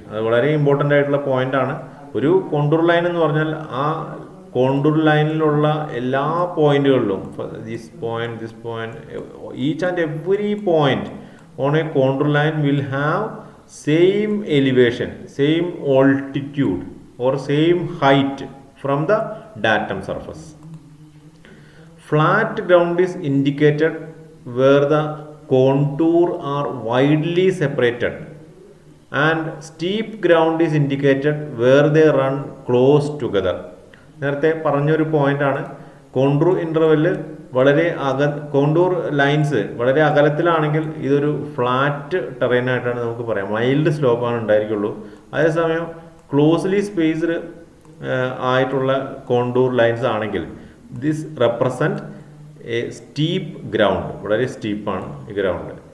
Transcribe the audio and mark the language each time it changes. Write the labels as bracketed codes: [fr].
[ml] അത് വളരെ ഇമ്പോർട്ടൻ്റ് ആയിട്ടുള്ള പോയിന്റ് ആണ്. ഒരു കോണ്ടൂർ ലൈൻ എന്ന് പറഞ്ഞാൽ ആ കോണ്ടൂർ ലൈനിലുള്ള എല്ലാ പോയിന്റുകളിലും, [en] This point, each and every point on a contour line will have same elevation, same altitude or same height from the datum surface. Flat ground is indicated where the contour are widely separated and steep ground is indicated where they run close together. [ml] നേരത്തെ പറഞ്ഞൊരു പോയിന്റാണ്, contour interval വളരെ contour lines വളരെ അകലത്തിലാണെങ്കിൽ ഇതൊരു flat terrain ആയിട്ടാണ് നമുക്ക് പറയാം, mild സ്ലോപ്പാണ് ഉണ്ടായിരിക്കുള്ളൂ. അതേസമയം ക്ലോസ്ലി സ്പേസ്ഡ് ആയിട്ടുള്ള കോണ്ടൂർ ലൈൻസ് ആണെങ്കിൽ [en] this represent a steep ground, [ml] വളരെ സ്റ്റീപ്പാണ് ഈ ഗ്രൗണ്ട്.